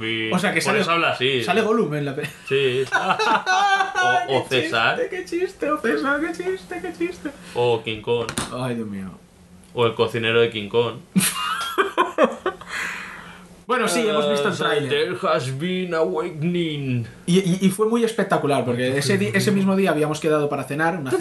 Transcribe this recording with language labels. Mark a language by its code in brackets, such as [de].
[es] O sea que por eso habla así. Sale Gollum en la pe... Sí. O César. Qué chiste. O King Kong. Ay, Dios mío. O el cocinero de King Kong. Bueno, sí, hemos visto el trailer. [en] There has been awakening. [es] Y fue muy espectacular, porque ese mismo día habíamos quedado para cenar.